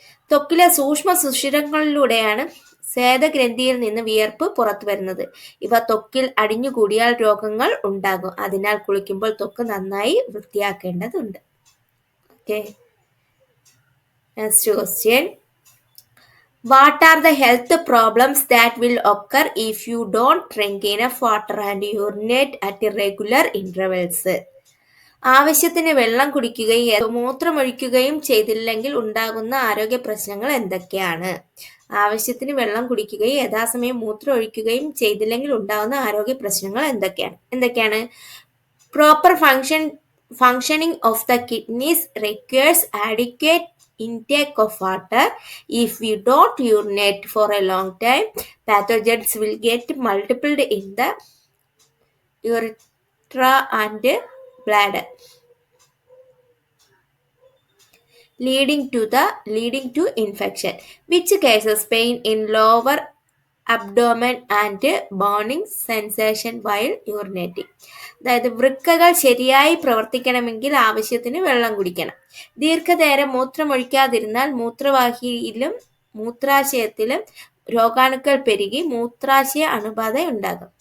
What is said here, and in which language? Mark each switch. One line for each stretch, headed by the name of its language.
Malayalam: ത്വക്കിലെ സൂക്ഷ്മ സുഷിരങ്ങളിലൂടെയാണ് സ്വേദഗ്രന്ഥിയിൽ നിന്ന് വിയർപ്പ് പുറത്തു വരുന്നത്. ഇവ ത്വക്കിൽ അടിഞ്ഞുകൂടിയാൽ രോഗങ്ങൾ ഉണ്ടാകും. അതിനാൽ കുളിക്കുമ്പോൾ ത്വക്ക് നന്നായി വൃത്തിയാക്കേണ്ടതുണ്ട്.
English: Okay, next question. What are the health problems that will occur if you don't drink enough water and urinate at regular intervals?
Malayalam: ആവശ്യത്തിന് വെള്ളം കുടിക്കുകയും മൂത്രമൊഴിക്കുകയും ചെയ്തില്ലെങ്കിൽ ഉണ്ടാകുന്ന ആരോഗ്യ പ്രശ്നങ്ങൾ എന്തൊക്കെയാണ്? ആവശ്യത്തിന് വെള്ളം കുടിക്കുകയും യഥാസമയം മൂത്രം ഒഴിക്കുകയും ചെയ്തില്ലെങ്കിൽ ഉണ്ടാകുന്ന ആരോഗ്യ പ്രശ്നങ്ങൾ എന്തൊക്കെയാണ്?
English: Proper functioning of the kidneys requires adequate intake of water. If we don't urinate for a long time, pathogens will get multiplied in the urethra and bladder, leading to infection, which causes pain in lower abdomen and burning sensation while urinating.
Malayalam: അതായത് വൃക്കകൾ ശരിയായി പ്രവർത്തിക്കണമെങ്കിൽ ആവശ്യത്തിന് വെള്ളം കുടിക്കണം. ദീർഘനേരം മൂത്രമൊഴിക്കാതിരുന്നാൽ മൂത്രവാഹിയിലും മൂത്രാശയത്തിലും രോഗാണുക്കൾ പെരുകി മൂത്രാശയ അണുബാധ ഉണ്ടാകും.